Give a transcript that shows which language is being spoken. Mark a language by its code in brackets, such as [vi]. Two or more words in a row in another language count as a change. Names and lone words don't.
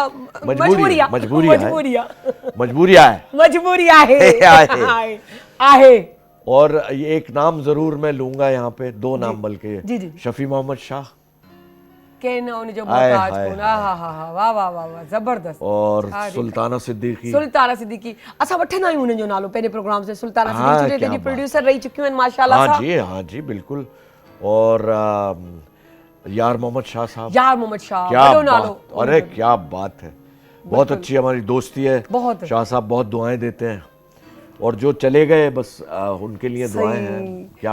[ur] مجبوری ہے. اور یہ ایک نام ضرور میں لوں گا یہاں پے، دو نام بلکہ، شفیع محمد شاہ जबरदस्त, اور سلطانہ صدیقی. [sd] اسان وٺندا آهيون انهن جو نالو پنهنجي پروگرام سے. سلطانا صديقي جي پروڊيوسر رهي چڪيون آهن ماشاءالله. [ur] ہاں جی بالکل۔ اور یار محمد شاہ صاحب, यार मोहम्मद शाह, کیا نالو، ارے کیا بات ہے، بہت اچھی ہماری دوستی ہے. شاہ صاحب بہت دعائیں دیتے ہیں، اور جو چلے گئے بس ان کے لیے دعائیں ہیں، کیا